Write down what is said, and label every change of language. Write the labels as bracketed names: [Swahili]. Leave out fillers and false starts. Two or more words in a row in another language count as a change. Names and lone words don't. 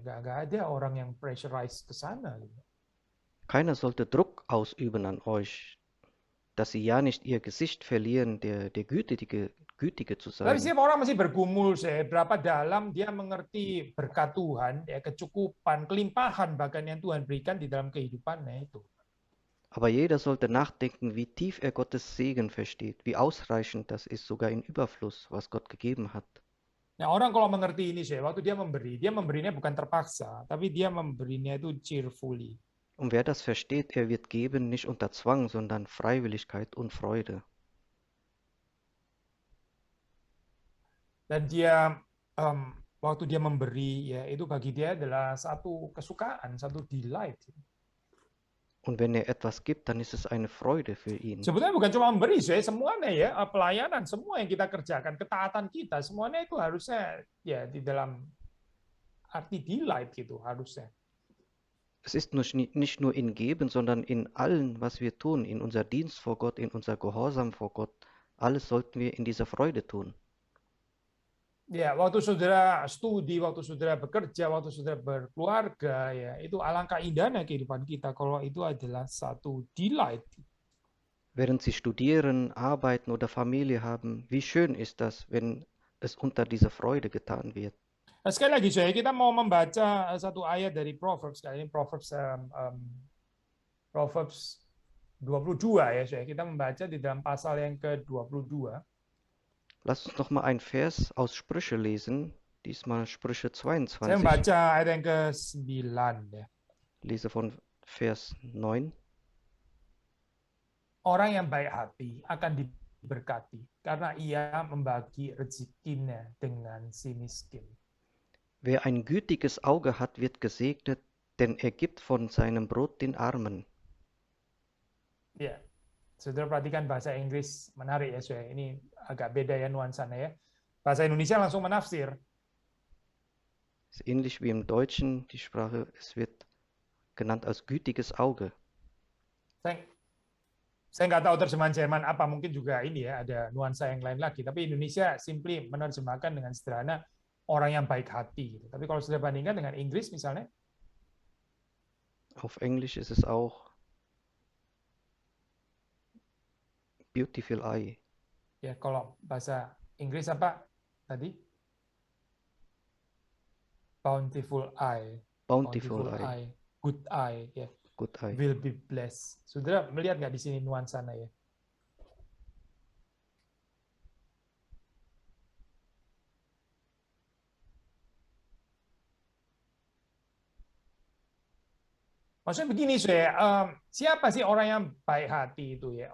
[Indonesian] Nggak ada orang yang pressurize ke sana. Gitu. [German] Keiner sollte Druck ausüben an euch, dass sie ja nicht ihr Gesicht verlieren, der Gütige zu [Indonesian] Tapi [German] sein. [Indonesian] setiap orang masih bergumul, berapa dalam dia mengerti berkat Tuhan, ya kecukupan, kelimpahan bahkan yang Tuhan berikan di dalam kehidupannya itu. [German] Aber jeder sollte nachdenken, wie tief er Gottes Segen versteht, wie ausreichend das ist, sogar in Überfluss, was Gott gegeben hat. [Indonesian] Nah, orang kalau mengerti ini, waktu dia memberinya bukan terpaksa, tapi dia memberinya itu cheerfully. [German] Und wer das versteht, er wird geben, nicht unter Zwang, sondern Freiwilligkeit und Freude. [Indonesian] Dan dia waktu dia memberi, ya itu bagi dia adalah satu kesukaan, satu delight. [German] Und wenn er etwas gibt, dann ist es eine Freude für ihn. [Indonesian] Sebetulnya bukan cuma memberi, semuanya ya, pelayanan, semua yang kita kerjakan, ketaatan kita, semuanya itu harusnya ya di dalam arti delight gitu harusnya. [German] Es ist nicht nur in Geben, sondern in allem, was wir tun, in unser Dienst vor Gott, in unser Gehorsam vor Gott. Alles sollten wir in dieser Freude tun. [Indonesian] Ya, waktu saudara studi, waktu saudara bekerja, waktu saudara berkeluarga, ya itu alangkah indahnya kehidupan kita kalau itu adalah satu delight. [German] Während Sie studieren, arbeiten oder Familie haben, wie schön ist das, wenn es unter dieser Freude getan wird. [Indonesian] Nah, sekali lagi, kita mau membaca satu ayat dari Proverbs, kali ini Proverbs 22 ya, kita membaca di dalam pasal yang ke-22. [German] Lass uns noch mal einen Vers aus Sprüche lesen, diesmal Sprüche [Indonesian] Saya [German] 22. [Indonesian] membaca ayat yang ke-9 ya. [German] Lese von Vers 9. [Indonesian] Orang yang baik hati akan diberkati karena ia membagi rezekinya dengan si miskin. [German] Wer ein gütiges Auge hat, wird gesegnet, denn er gibt von seinem Brot den Armen. [Indonesian] Ya, saudara perhatikan bahasa Inggris menarik ya, saudara. Ini agak beda ya nuansanya ya. Bahasa Indonesia langsung menafsir. [German] Ist ähnlich wie im Deutschen die Sprache, es wird genannt als gütiges Auge. [Indonesian] Saya nggak tahu terjemahan Jerman apa, mungkin juga ini ya, ada nuansa yang lain lagi. Tapi Indonesia simply menerjemahkan dengan sederhana orang yang baik hati. Tapi kalau sudah bandingkan dengan Inggris misalnya, [German] Auf Englisch ist es auch [English] beautiful eye. [Indonesian] ya kalau bahasa Inggris apa tadi? [English] Bountiful eye. Bountiful eye. Good eye, ya. Good eye. Will be blessed. [Indonesian] Saudara melihat nggak di sini nuansanya ya? Maksudnya begini, siapa sih orang yang baik hati itu ya?